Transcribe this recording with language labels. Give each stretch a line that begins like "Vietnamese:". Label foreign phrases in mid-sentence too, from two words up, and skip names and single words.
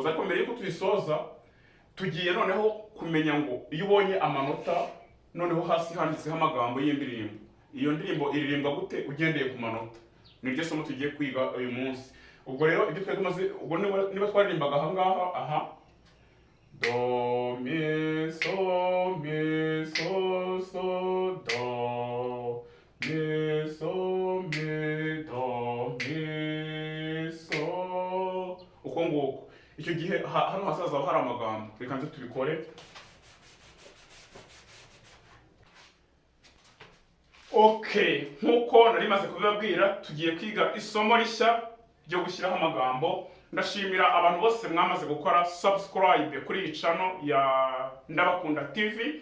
Kinyarwanda: Ariko mbere yuko tuyisoza tugiye noneho kumenya ngo iyo ubonye amanota noneho hasi handitseho amagambo y'indirimbo, iyo ndirimbo iririmbwa gute ugendeye ku manota. Niryo somo tugiye kwiga uyu munsi. Ubwo rero ibyo twari tumaze, ubwo niba twaririmbaga aha ngaha, aha do mi so mi so so do mi so mi do mi so, uko nguko. Icyo gihe hano hasaza hari amagambo, reka nze tubikore. Okay, nkuko nari maze kubibabwira tugiye kwiga isomo rishya ryo gushyiraho amagambo. Ndashimira abantu bose mwamaze gukora subscribe kuri iyi channel ya Ndabakunda TV.